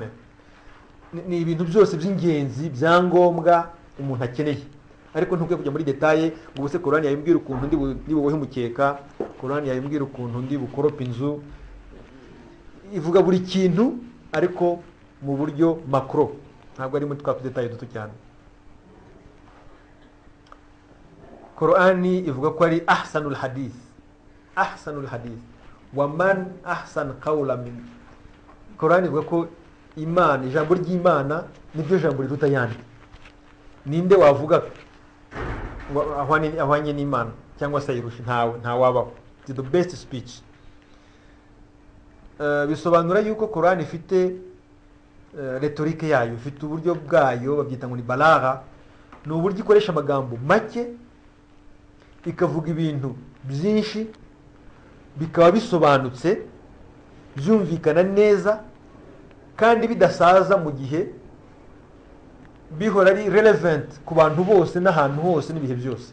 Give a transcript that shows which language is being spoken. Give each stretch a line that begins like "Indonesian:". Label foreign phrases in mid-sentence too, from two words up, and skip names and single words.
Kinyarwanda: Ni ibintu byose by'ingenzi byangombwa umuntu akeneye, ariko ntukwiye kujya muri detaye ngo ubuse Korani yayimbwira ukuntu ndi bubohe umukeka, Korani yayimbwira ukuntu ndi bukoropa inzu. Ivuga buri kintu ariko mu buryo macro, ntabwo ari muri twa detaye duto cyane.
Arabic: Korani ivuga ko ari أحسن الحديث ومن أحسن قولا من.
Kinyarwanda: Korani ivuga ko Imana, ijambo ry'Imana nibyo jambo riruta yandi. Ninde wavuga ahwanye n'Imana cyangwa se yirusha? nta wabaho.
English: It's the best speech.
Kinyarwanda: Bisobanura yuko Korani ifite retorike yayo, ifite uburyo bwayo, babyita ngo ni balagha. Ni uburyo ikoresha amagambo make ikavuga ibintu byinshi, bikaba bisobanutse, byumvikana neza, kandi bidasaza mu gihe, bihora ari relevant ku bantu bose n'ahantu hose n'ibihe byose.